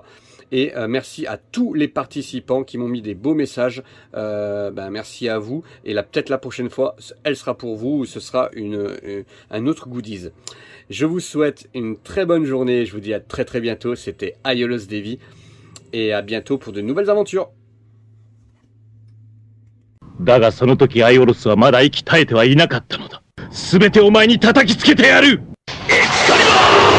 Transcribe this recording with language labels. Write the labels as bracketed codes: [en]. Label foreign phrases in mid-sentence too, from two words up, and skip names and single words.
[fr] Et merci à tous les participants qui m'ont mis des beaux messages. Merci à vous. Et peut-être la prochaine fois, elle sera pour vous ou ce sera un autre goodies. Je vous souhaite une très bonne journée. Je vous dis à très très bientôt. C'était Aiolos Devi. Et à bientôt pour de nouvelles aventures. [ja] だがその時アイオロスはまだ息絶えてはいなかったのだ。すべてお前に叩きつけてやる。エクスカリバー！